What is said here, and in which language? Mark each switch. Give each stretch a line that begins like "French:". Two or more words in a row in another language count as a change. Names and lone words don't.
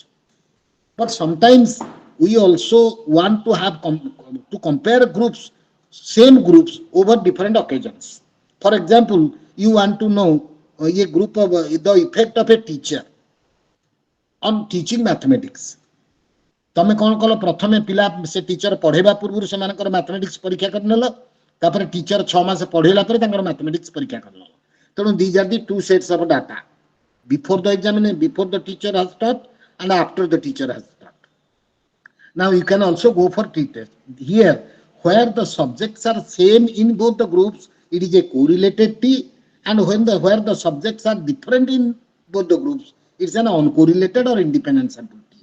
English: But sometimes we also want to have to compare groups, same groups over different occasions. For example, you want to know a group of the effect of a teacher on teaching mathematics.
Odia: ତମେ କଣ କଲ ପ୍ରଥମେ ପିଲା ସେ ଟିଚର ପଢ଼େଇବା ପୂର୍ବ ସେ ମାନଙ୍କର ମ୍ୟାଥମେଟିକ୍ସ ପରୀକ୍ଷା କରିନେଲ ତାପରେ ଟିଚର 6 ମାସ ପଢ଼େଇଲା ପରେ ତାଙ୍କର ମ୍ୟାଥମେଟିକ୍ସ ପରୀକ୍ଷା କରିନେଲ ତେଣୁ
English: these are the two sets of data before the examination before the teacher has taught and after the teacher has taught. Now you can also go for t-test. Here where the subjects are same in both the groups, it is a correlated T, and where the subjects are different in both the groups, it's an uncorrelated or independent sample T.